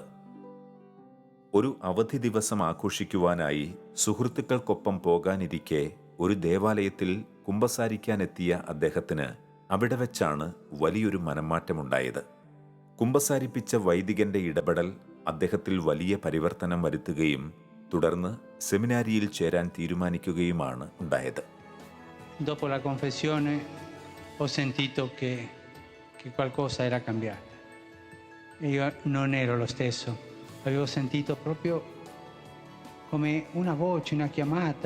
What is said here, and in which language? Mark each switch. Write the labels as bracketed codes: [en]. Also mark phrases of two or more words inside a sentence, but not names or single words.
[ml] ഒരു അവധി ദിവസം ആഘോഷിക്കുവാനായി സുഹൃത്തുക്കൾക്കൊപ്പം പോകാനിരിക്കെ ഒരു ദേവാലയത്തിൽ കുമ്പസാരിക്കാനെത്തിയ അദ്ദേഹത്തിന് അവിടെ വെച്ചാണ് വലിയൊരു മനംമാറ്റമുണ്ടായത്. കുമ്പസാരിപ്പിച്ച വൈദികന്റെ ഇടപെടൽ അദ്ദേഹത്തിൽ വലിയ പരിവർത്തനം വരുത്തുകയും തുടർന്ന് സെമിനാരിയിൽ ചേരാൻ തീരുമാനിക്കുകയുമാണ് ഉണ്ടായത്. [it] dopo la confessione ho sentito che qualcosa era cambiata. E io non ero lo stesso, avevo sentito proprio come una voce, una chiamata.